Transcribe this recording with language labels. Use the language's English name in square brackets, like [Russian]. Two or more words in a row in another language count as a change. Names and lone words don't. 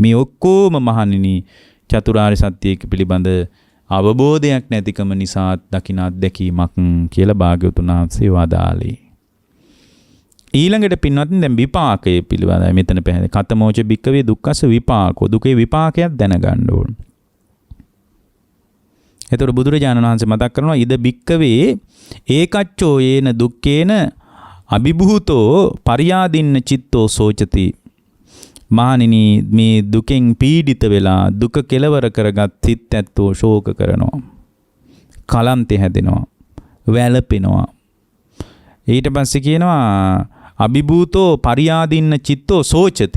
[Sinhala] මේ ඔක්කොම මහණෙනි චතුරාර්ය සත්‍ය පිළිබඳ අවබෝධයක් නැතිකම නිසා දකින අත්දැකීමක් කියලා භාග්‍යවතුන් වහන්සේ වදාළේ. ඊළඟට පින්වත්නි දැන් විපාකයේ පිළිබඳව මෙතන පැහැදිලි. [Pali] කතමෝච බික්කවේ දුක්ඛස විපාකෝ. [Sinhala] දුකේ විපාකයක් දැනගන්න ඕන. එතකොට බුදුරජාණන් වහන්සේ මතක් කරනවා [Pali] ඉද බික්කවේ ඒකච්චෝ යේන දුක්ඛේන අභිභූතෝ පරියාදින්න චිත්තෝ සෝචති. [Sinhala] මහණෙනි මේ දුකෙන් පීඩිත වෙලා දුක කෙලවර කරගත් සිත් ඇත්තෝ ශෝක කරනවා. කලන්තේ හැදෙනවා. වැළපෙනවා. ඊට පස්සේ කියනවා [Pali] අභිභූතෝ පරියාදින්න චිත්තෝ සෝචති.